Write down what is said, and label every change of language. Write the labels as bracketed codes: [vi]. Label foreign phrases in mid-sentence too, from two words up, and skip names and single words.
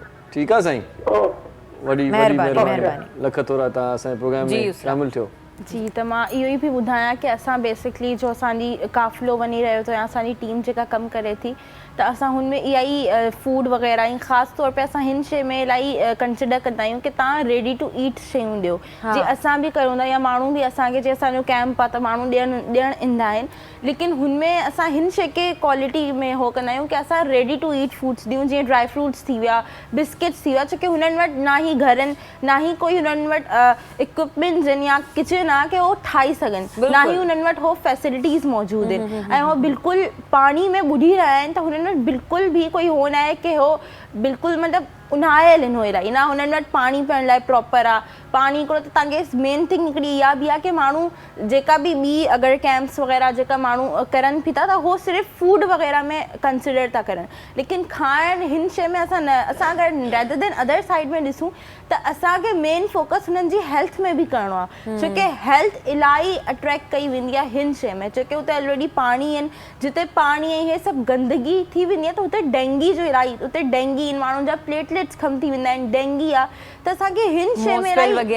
[sd] ठीकु आहे साईं, वॾी महिरबानी। लख थोरा तव्हां असांजे प्रोग्राम में शामिल थियो। जी त मां इहो ई बि ॿुधायां की असां बेसिकली जो असांजी क़ाफ़िलो वञी रहियो त या असांजी टीम जेका कमु करे थी त असां हुन में इहा ई फूड वग़ैरह ऐं ख़ासि तौर पे असां हिन शइ में इलाही कंसिडर कंदा आहियूं की तव्हां [en] ready to eat [sd] शयूं ॾियो जीअं असां बि कयूं था या माण्हू बि असांखे जीअं असांजो कैंप आहे त माण्हू ॾियणु ईंदा आहिनि लेकिन हुन में असां हिन शइ खे क्वालिटी में हो कंदा आहियूं की असां [en] ready to eat foods [sd] ॾियूं जीअं [en] dry fruits [sd] थी विया बिस्किट्स थी विया छोकी हुननि वटि ना ई घर आहिनि ना ई कोई हुननि वटि इक्विपमेंट्स आहिनि या किचन आहे की उहो ठाही सघनि ना ई हुननि वटि हो फैसिलिटीज़ मौजूदु आहिनि ऐं उहो बिल्कुलु पाणी में ॿुॾी रहिया आहिनि त हुननि वटि बिल्कुलु बि कोई हो न आहे की हो बिल्कुलु मतिलबु उन्हायल आहिनि हो इलाही ना हुननि वटि पाणी पीअण लाइ प्रॉपर आहे पाणी हिकिड़ो त तव्हांखे मेन थिंग हिकिड़ी इहा बि आहे की माण्हू जेका बि ॿी अगरि कैंप्स वग़ैरह जेका माण्हू करनि बि था त उहो सिर्फ़ु फूड वग़ैरह में कंसिडर था करनि लेकिन खाइण हिन शइ में असां न असां अगरि [en] rather than other side [sd] में ॾिसूं त असांखे मेन फोकस हुननि जी हेल्थ में बि करिणो आहे छोकी हेल्थ इलाही अट्रैक्ट कई वेंदी आहे हिन शइ में छोकी हुते ऑलरेडी पाणी आहिनि जिते पाणी ऐं इहे सभु गंदगी थी वेंदी आहे त हुते डेंगी जो इलाही हुते डेंगी आहिनि माण्हुनि जा प्लेटलेट्स कम थी वेंदा आहिनि डेंगी आहे त असांखे हिन शइ में इलाही